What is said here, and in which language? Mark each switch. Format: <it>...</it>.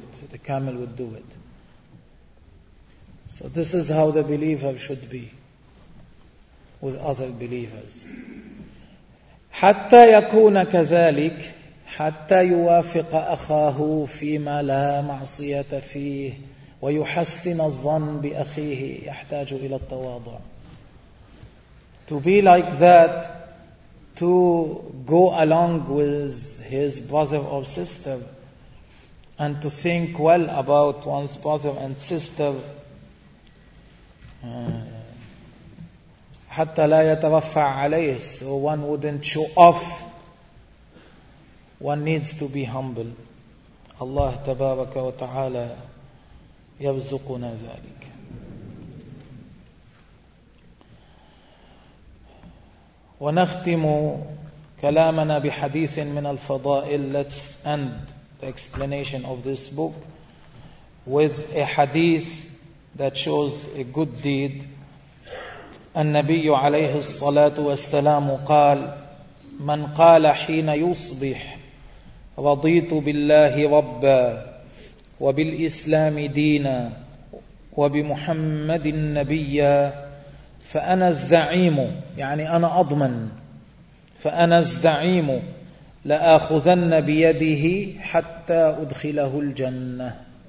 <en>The camel would do it. So this is how the believer should be with other believers.</en> <ar>حتى يكون كذلك حتى يوافق أخاه فيما لا معصية فيه ويحسن الظن بأخيه. يحتاج إلى التواضع.</ar> <en>To be like that, to go along with his brother or sister and to think well about one's brother and sister,</en> <ar>حتى لا يترفع عليه.</ar> <en>So one wouldn't show off. One needs to be humble.</en> <ar>Allah تبارك وتعالى يرزقنا ذلك. ونختم كلامنا بحديث من الفضائل.</ar> <en>Let's end the explanation of this book with a hadith that shows a good deed.</en> <ar>النبي عليه الصلاة والسلام قال, من قال حين يصبح رضيت بالله ربا وبالإسلام دينا وبمحمد النبي فأنا الزعيم, يعني أنا أضمن, فأنا الزعيم لآخذن بيده حتى أدخله الجنة.</ar>